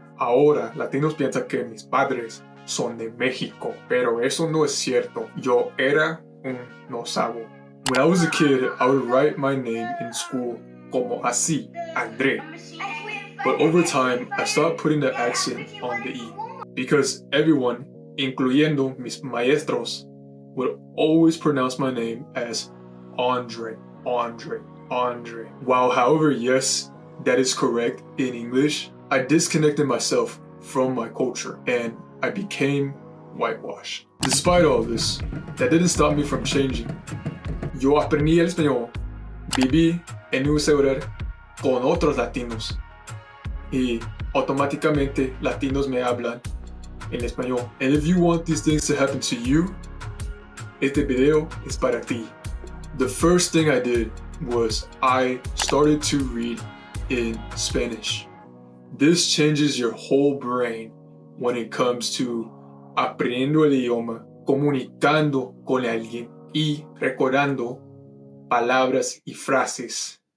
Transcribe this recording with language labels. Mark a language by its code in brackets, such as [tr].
[es] Ahora, latinos piensan que mis padres son de México, pero eso no es cierto. Yo era un no sabo. [en] When I was a kid, I would write my name in school [es] como así, [en] André. But over time, I stopped putting the accent on the E because everyone, [es] incluyendo mis maestros, [en] would always pronounce my name as André, André, André. While, however, yes, that is correct in English, I disconnected myself from my culture and I became whitewashed. Despite all this, that didn't stop me from changing. [es] Yo aprendí el español, viví en un ciudad con otros latinos y automáticamente latinos me hablan en español. [en] And if you want these things to happen to you, [es] este video es para ti. [en] The first thing I did was I started to read in Spanish. This changes your whole brain when it comes to [es] aprendiendo el idioma, comunicando con alguien y recordando palabras y frases.